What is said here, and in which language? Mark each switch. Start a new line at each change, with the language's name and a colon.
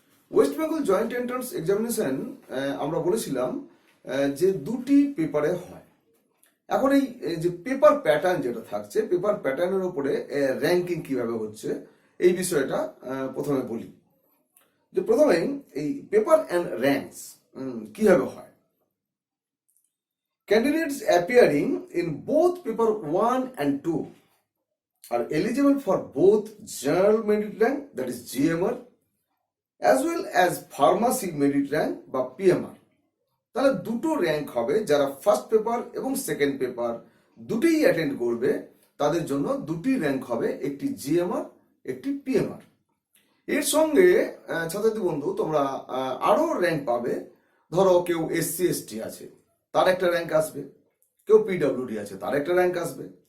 Bangla: West Bengal joint entrance examination আমরা বলেছিলাম যে দুটি পেপারে হয়। এখন এই যে পেপার প্যাটার্ন যেটা থাকছে, পেপার প্যাটার্নের উপরে র্যাঙ্কিং কিভাবে হচ্ছে এই বিষয়টা প্রথমে বলি। যে প্রথমে এই পেপার অ্যান্ড র্যাঙ্কস কিভাবে হয়।
English: Candidates appearing in both paper 1 and 2 are eligible for both general merit rank, that is GMR, as well as pharmacy merit rank বা PMR।
Bangla: তাহলে দুটো র্যাঙ্ক হবে। যারা ফার্স্ট পেপার এবং সেকেন্ড পেপার দুটোই attend করবে তাদের জন্য দুটি র্যাঙ্ক হবে, একটি GMR একটি PMR। এর সঙ্গে ছাত্রছাত্রী বন্ধু তোমরা আরো র্যাঙ্ক পাবে। ধরো কেউ SC ST আছে, তার একটা র্যাঙ্ক আসবে। কেউ PWD আছে, তার একটা র্যাঙ্ক আসবে।